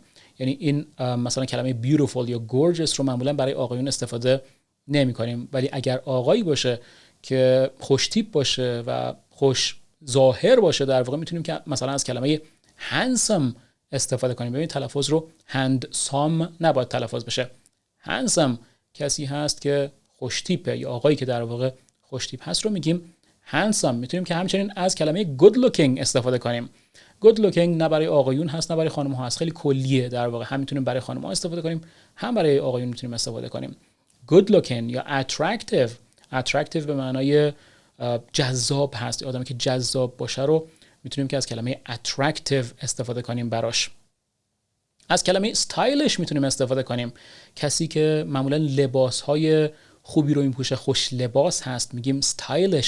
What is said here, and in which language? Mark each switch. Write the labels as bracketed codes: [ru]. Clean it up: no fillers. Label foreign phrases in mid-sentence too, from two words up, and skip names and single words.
[fa] یعنی این مثلا کلمه beautiful یا gorgeous رو معمولا برای آقایون استفاده نمیکنیم، ولی اگر آقایی باشه که خوش تیپ باشه و خوش ظاهر باشه در واقع میتونیم که مثلا از کلمه handsome استفاده کنیم. ببینید تلفظ رو handsome نباید تلفظ بشه. handsome کسی هست که خوش تیپه یا آقایی که در واقع خوش تیپ هست رو میگیم handsome. میتونیم که همچنین از کلمه [en] good looking [fa] استفاده کنیم. [en] good looking [fa] نه برای آقایون هست نه برای خانم ها هست، خیلی کلیه در واقع. هم میتونیم برای خانم ها استفاده کنیم هم برای آقایون میتونیم استفاده کنیم. [en] good looking [fa] یا attractive به معنای جذاب هست. آدمی که جذاب باشه رو میتونیم که از کلمه attractive استفاده کنیم براش. از کلمه stylish میتونیم استفاده کنیم. کسی که معمولا لباسهای خوبی رو میپوشه، خوش لباس هست، میگیم stylish.